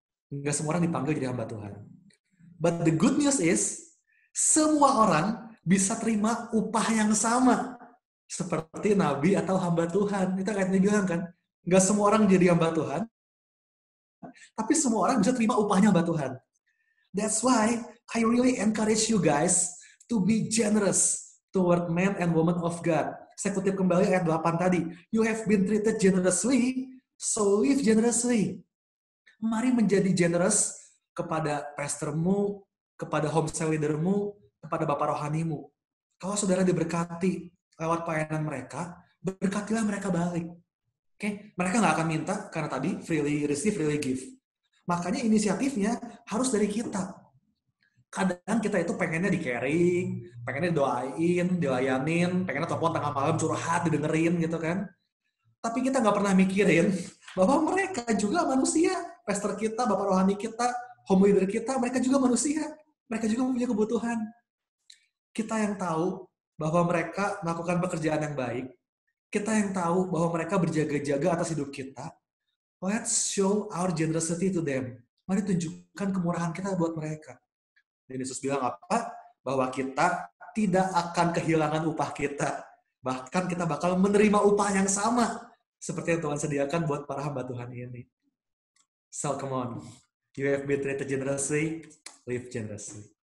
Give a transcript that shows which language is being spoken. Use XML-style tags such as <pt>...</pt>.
<id>Enggak semua orang dipanggil jadi hamba Tuhan.</id> <en>But the good news is,</en> <id>semua orang bisa terima upah yang sama. Seperti nabi atau hamba Tuhan. Itu kayak dibilang kan, enggak semua orang jadi hamba Tuhan, tapi semua orang bisa terima upahnya hamba Tuhan.</id> <en>That's why I really encourage you guys to be generous toward men and women of God.</en> <id>Saya kutip kembali ayat 8 tadi.</id> <en>You have been treated generously, so live generously.</en> <id>Mari menjadi generous kepada pastormu, kepada homestay leadermu, kepada bapak rohanimu. Kalau saudara diberkati lewat pelayanan mereka, berkatilah mereka balik. Oke? Mereka nggak akan minta, karena tadi</id> <en>freely receive, freely give.</en> <id>Makanya inisiatifnya harus dari kita. Kadang kita itu pengennya di-caring, pengennya doain, dilayanin, pengennya telepon tengah malam curhat, didengerin gitu kan. Tapi kita nggak pernah mikirin bahwa mereka juga manusia. Pastor kita, bapak rohani kita, home leader kita, mereka juga manusia. Mereka juga punya kebutuhan. Kita yang tahu bahwa mereka melakukan pekerjaan yang baik. Kita yang tahu bahwa mereka berjaga-jaga atas hidup kita.</id> <en>Let's show our generosity to them.</en> <id>Mari tunjukkan kemurahan kita buat mereka. Dan Yesus bilang apa? Bahwa kita tidak akan kehilangan upah kita. Bahkan kita bakal menerima upah yang sama. Seperti yang Tuhan sediakan buat para hamba Tuhan ini.</id> <en>So come on. You have been treated generously, live generously.</en>